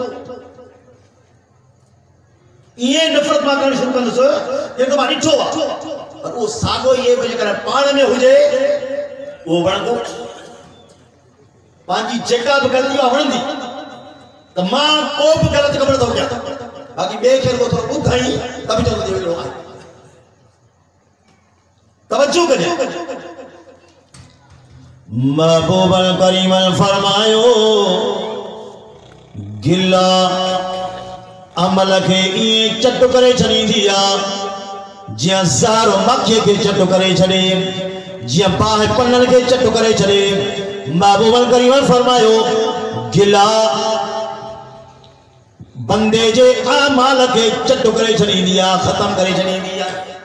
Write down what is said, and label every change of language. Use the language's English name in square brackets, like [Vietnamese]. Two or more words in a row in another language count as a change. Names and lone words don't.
[Sindhi] ये नफ़रत मां करणु शुरू कंदुसि जेको मां ॾिठो आहे पर वो साॻो ये जेकर पाण में हुजे वो वणंदो पंहिंजी जेका बि ग़लती आहे वणंदी त मां को बि ग़लति कमु नथो कयां बाक़ी ॿिए खे रुॻो थोरो ॿुधाई त बि चवंदो अहिड़ो आहे तवज्जो कजे महबूब करीम फरमायो गिला अमल के ये चट करे छॾींदी आहे जियां ज़हर मक्खीअ खे चट करे छॾे जियां बाहि पननि खे चट करे छॾे महबूब करीम फरमायो गिला बंदे जे आमाल के चट करे छॾींदी आहे ख़त्म करे छॾींदी आहे